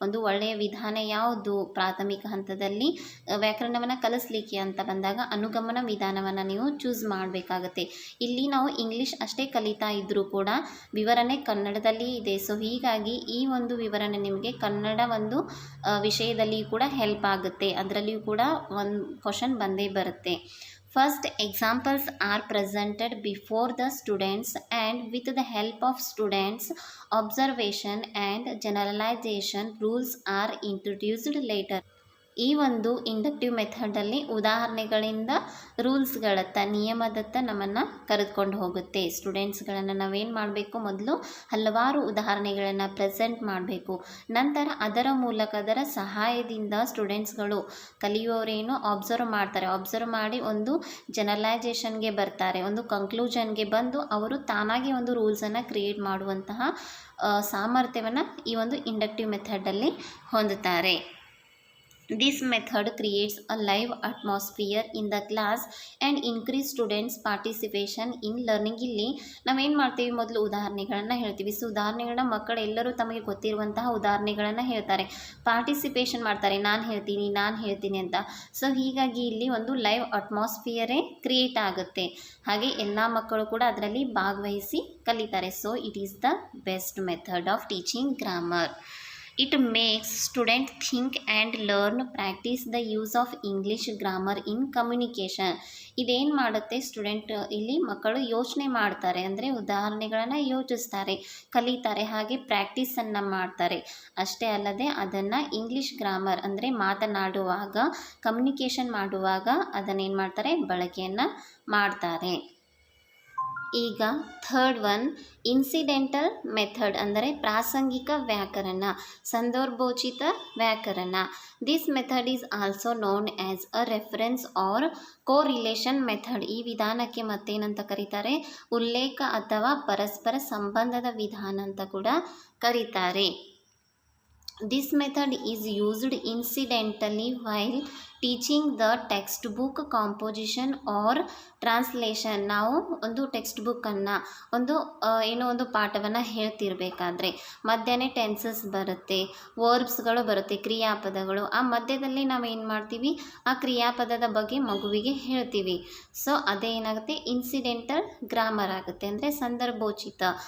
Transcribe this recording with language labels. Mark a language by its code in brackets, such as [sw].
[kn] ಒಂದು ಒಳ್ಳೆಯ ವಿಧಾನ ಯಾವುದು? ಪ್ರಾಥಮಿಕ ಹಂತದಲ್ಲಿ ವ್ಯಾಕರಣವನ್ನು ಕಲಿಸಲಿಕ್ಕೆ ಅಂತ ಬಂದಾಗ ಅನುಗಮನ ವಿಧಾನವನ್ನು ನೀವು ಚೂಸ್ ಮಾಡಬೇಕಾಗತ್ತೆ. ಇಲ್ಲಿ ನಾವು ಇಂಗ್ಲೀಷ್ ಅಷ್ಟೇ ಕಲಿತಾ ಇದ್ದರೂ ಕೂಡ ವಿವರಣೆ ಕನ್ನಡದಲ್ಲಿ ಇದೆ. ಸೊ ಹೀಗಾಗಿ ಈ ಒಂದು ವಿವರಣೆ ನಿಮಗೆ ಕನ್ನಡ ಒಂದು ವಿಷಯದಲ್ಲಿ ಕೂಡ ಹೆಲ್ಪ್ ಆಗುತ್ತೆ. ಅದರಲ್ಲಿಯೂ ಕೂಡ ಒಂದು ಕ್ವಶನ್ ಬಂದೇ ಬರುತ್ತೆ. [en] First, examples are presented before the students and with the help of students' observation and generalization, rules are introduced later. [kn] ಈ ಒಂದು ಇಂಡಕ್ಟಿವ್ ಮೆಥಡಲ್ಲಿ ಉದಾಹರಣೆಗಳಿಂದ ರೂಲ್ಸ್ಗಳತ್ತ, ನಿಯಮದತ್ತ ನಮ್ಮನ್ನು ಕರೆದುಕೊಂಡು ಹೋಗುತ್ತೆ. ಸ್ಟೂಡೆಂಟ್ಸ್ಗಳನ್ನು ನಾವೇನು ಮಾಡಬೇಕು? ಮೊದಲು ಹಲವಾರು ಉದಾಹರಣೆಗಳನ್ನು ಪ್ರೆಸೆಂಟ್ ಮಾಡಬೇಕು. ನಂತರ ಅದರ ಮೂಲಕ, ಅದರ ಸಹಾಯದಿಂದ ಸ್ಟೂಡೆಂಟ್ಸ್ಗಳು, ಕಲಿಯುವವರೇನು ಅಬ್ಸರ್ವ್ ಮಾಡ್ತಾರೆ. ಅಬ್ಸರ್ವ್ ಮಾಡಿ ಒಂದು ಜನರಲೈಸೇಷನ್ಗೆ ಬರ್ತಾರೆ, ಒಂದು ಕನ್ಕ್ಲೂಷನ್ಗೆ ಬಂದು ಅವರು ತಾನಾಗಿ ಒಂದು ರೂಲ್ಸನ್ನು ಕ್ರಿಯೇಟ್ ಮಾಡುವಂತಹ ಸಾಮರ್ಥ್ಯವನ್ನು ಈ ಒಂದು ಇಂಡಕ್ಟಿವ್ ಮೆಥಡಲ್ಲಿ ಹೊಂದುತ್ತಾರೆ. [en] This method creates a live atmosphere in the class and increase students participation in learning. [kn] ಇಲ್ಲಿ ನಾವೇನು ಮಾಡ್ತೀವಿ, ಮೊದಲು ಉದಾಹರಣೆಗಳನ್ನು ಹೇಳ್ತೀವಿ. ಸೊ ಉದಾಹರಣೆಗಳನ್ನ ಮಕ್ಕಳೆಲ್ಲರೂ ತಮಗೆ ಗೊತ್ತಿರುವಂತಹ ಉದಾಹರಣೆಗಳನ್ನು ಹೇಳ್ತಾರೆ, ಪಾರ್ಟಿಸಿಪೇಷನ್ ಮಾಡ್ತಾರೆ, ನಾನು ಹೇಳ್ತೀನಿ ಅಂತ. ಸೊ ಹೀಗಾಗಿ ಇಲ್ಲಿ ಒಂದು ಲೈವ್ ಅಟ್ಮಾಸ್ಫಿಯರೇ ಕ್ರಿಯೇಟ್ ಆಗುತ್ತೆ. ಹಾಗೆ ಎಲ್ಲ ಮಕ್ಕಳು ಕೂಡ ಅದರಲ್ಲಿ ಭಾಗವಹಿಸಿ ಕಲಿತಾರೆ. [en] So it is the best method of teaching grammar. It makes students think and learn, practice the use of English grammar in communication. [kn] ಇದೇನು ಮಾಡುತ್ತೆ, ಸ್ಟೂಡೆಂಟ್ ಇಲ್ಲಿ ಮಕ್ಕಳು ಯೋಚನೆ ಮಾಡ್ತಾರೆ, ಅಂದರೆ ಉದಾಹರಣೆಗಳನ್ನು ಯೋಚಿಸ್ತಾರೆ, ಕಲಿತಾರೆ, ಹಾಗೆ ಪ್ರಾಕ್ಟೀಸನ್ನು ಮಾಡ್ತಾರೆ. ಅಷ್ಟೇ ಅಲ್ಲದೆ ಅದನ್ನು ಇಂಗ್ಲೀಷ್ ಗ್ರಾಮರ್ ಅಂದರೆ ಮಾತನಾಡುವಾಗ, ಕಮ್ಯುನಿಕೇಷನ್ ಮಾಡುವಾಗ ಅದನ್ನೇನು ಮಾಡ್ತಾರೆ, ಬಳಕೆಯನ್ನು ಮಾಡ್ತಾರೆ. ಈಗ ಥರ್ಡ್ ಒನ್ ಇನ್ಸಿಡೆಂಟಲ್ ಮೆಥಡ್ ಅಂದರೆ ಪ್ರಾಸಂಗಿಕ ವ್ಯಾಕರಣ, ಸಂದರ್ಭೋಚಿತ ವ್ಯಾಕರಣ. [en] This method is also known as a reference or correlation method. [kn] ಈ ವಿಧಾನಕ್ಕೆ ಮತ್ತೇನಂತ ಕರೀತಾರೆ, ಉಲ್ಲೇಖ ಅಥವಾ ಪರಸ್ಪರ ಸಂಬಂಧದ ವಿಧಾನ ಅಂತ ಕೂಡ ಕರೀತಾರೆ. [en] This method is used incidentally while teaching the textbook composition or translation. [kn] ನಾವು ಒಂದು ಟೆಕ್ಸ್ಟ್ ಬುಕ್ಕನ್ನು ಏನೋ ಒಂದು ಪಾಠವನ್ನು ಹೇಳ್ತಿರ್ಬೇಕಾದ್ರೆ ಮಧ್ಯಾಹ್ನ ಟೆನ್ಸಸ್ ಬರುತ್ತೆ, ವರ್ಬ್ಸ್ಗಳು ಬರುತ್ತೆ, ಕ್ರಿಯಾಪದಗಳು. ಆ ಮಧ್ಯದಲ್ಲಿ ನಾವು ಏನು ಮಾಡ್ತೀವಿ, ಆ ಕ್ರಿಯಾಪದದ ಬಗ್ಗೆ ಮಗುವಿಗೆ ಹೇಳ್ತೀವಿ. ಸೊ ಅದೇ ಏನಾಗುತ್ತೆ, ಇನ್ಸಿಡೆಂಟಲ್ ಗ್ರಾಮರ್ ಆಗುತ್ತೆ, ಅಂದರೆ ಸಂದರ್ಭೋಚಿತ.